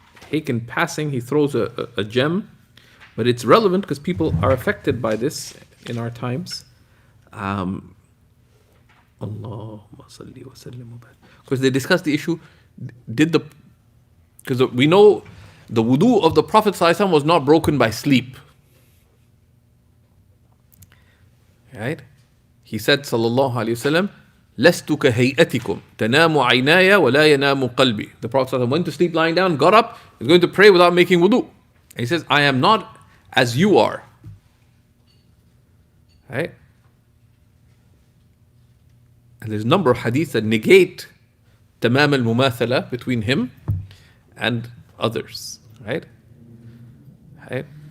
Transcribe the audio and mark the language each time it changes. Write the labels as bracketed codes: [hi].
[en] Shaykh in passing, he throws a gem, but it's relevant because people are affected by this in our times. [ar] Allahumma salli wa sallim wa barik. [en] Because they discussed the issue, because we know the wudu of the Prophet ﷺ was not broken by sleep. Right? He said, [ar] sallallahu alayhi wasallam, لَسْتُ كَهَيْئَتِكُمْ تَنَامُ عَيْنَايَ وَلَا يَنَامُ قَلْبِي. [en] The Prophet ﷺ went to sleep lying down, got up, was going to pray without making wudu. And he says, I am not as you are. Right? And there's a number of hadiths that negate tamam al-mumathala between him and others, right? Right?